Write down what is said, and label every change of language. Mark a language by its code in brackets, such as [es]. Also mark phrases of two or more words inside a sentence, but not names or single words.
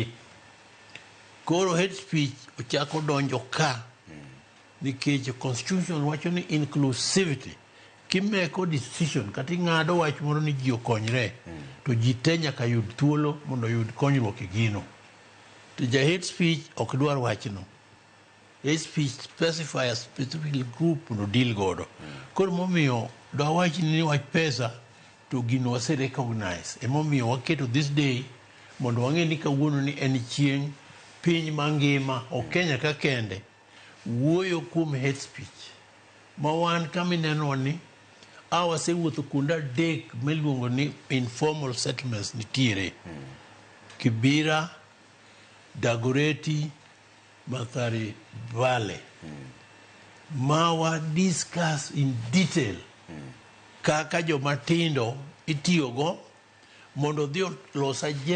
[luo] Koro [en] hate speech [luo] ochako donjo ka nikech constitution wacho ni inclusivity kimeko decision kata ing'ado wach moro ni ji okonyre to ji te nyaka yud thuolo mondo yud konyruok e gino. To ja [en] hate speech [luo] ok dwar wachno. [en] Hate speech specify a specific group mondo deal godo. [luo] Koro momiyo dwa wach ni wach pesa to gino wase recognize. Emomiyo waketo [en] this day [luo] mondo wang'e ni kawuono ni en chieng' piny mangima o Kenya ka kende wuoyo kuom [en] hate speech. [luo] Ma wan kamineno ni wasewuotho kuonde adek miluongo ni [en] informal settlements [luo] nitiere. Kibira, Dagoretti, Mathare Valley. Ma [en] discuss in detail [luo] kaka jomatindo itiyogo mondo dhi los